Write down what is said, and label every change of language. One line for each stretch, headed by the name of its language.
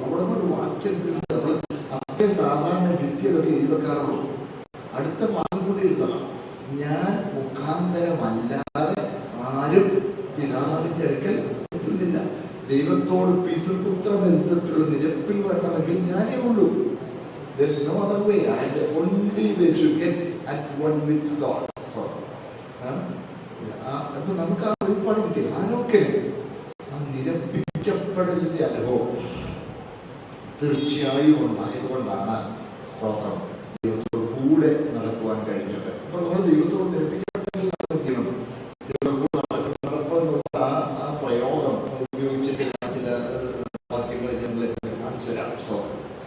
Malayalam: അവിടെ ഒരു വാക്യത്തിൽ നമ്മൾ അത്ര സാധാരണ ഭിത്തിയൊക്കെ എഴുതി വെക്കാറുള്ളൂ. അടുത്ത വാക്യം കൂടി എഴുതണം. ഞാൻ മുഖാന്തരമല്ലാതെ ആരും പിതാവിന്റെ അടുക്കൽ എത്തുന്നില്ല. ദൈവത്തോട് പിതൃപുത്ര ബന്ധത്തിലുള്ള നിരപ്പിൽ വരണമെങ്കിൽ ഞാനേ ഉള്ളൂ.
English: There is no other way. I am the only way to get at one with God.
Malayalam: അപ്പൊ നമുക്ക് ആ വെളിപ്പാട് കിട്ടി. ആരൊക്കെ ആ നിരപ്പിക്കപ്പെടലിന്റെ അനുഭവം തീർച്ചയായും ഉണ്ടായതുകൊണ്ടാണ് സ്തോത്രം ദൈവത്തോട് കൂടെ നടക്കുവാൻ കഴിഞ്ഞത്. അപ്പൊ നമ്മൾ ദൈവത്തോട് നിരപ്പിക്കപ്പെടണം. നടപ്പെന്നുള്ള ആ പ്രയോഗം ഉപയോഗിച്ചിട്ട് ചില വാക്യങ്ങൾ ഞങ്ങളെ കാണിച്ചതാണ്. സ്തോത്രം.